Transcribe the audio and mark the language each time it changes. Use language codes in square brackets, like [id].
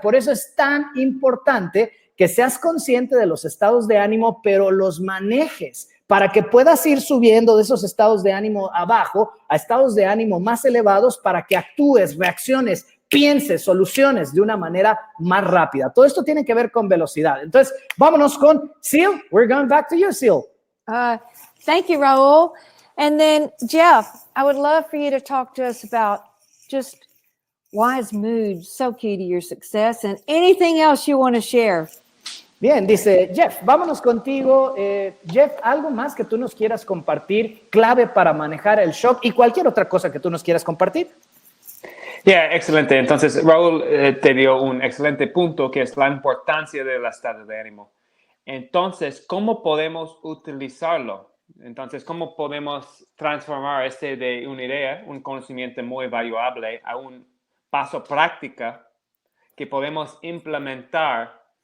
[es] Por eso es tan importante que seas consciente de los estados de ánimo, pero los manejes para que puedas ir subiendo de esos estados de ánimo abajo a estados de ánimo más elevados para que actúes, reacciones, pienses, soluciones de una manera más rápida. Todo esto tiene que ver con velocidad. Entonces, vámonos con Sil. [en] We're going back to you, Sil. Thank you, Raúl. And then, Jeff, I would love for you to talk to us about just why is mood so key to your success and anything else you want to share. [es] Bien, dice Jeff, vámonos contigo. Jeff, ¿algo más que tú nos quieras compartir, clave para manejar el shock y cualquier otra cosa que tú nos quieras compartir? Excelente. Entonces, Raúl te dio un excelente punto que es la importancia del estado de ánimo. Entonces, ¿cómo podemos utilizarlo? Entonces, ¿cómo podemos transformar de una idea, un conocimiento muy valuable, a un paso práctico que podemos implementar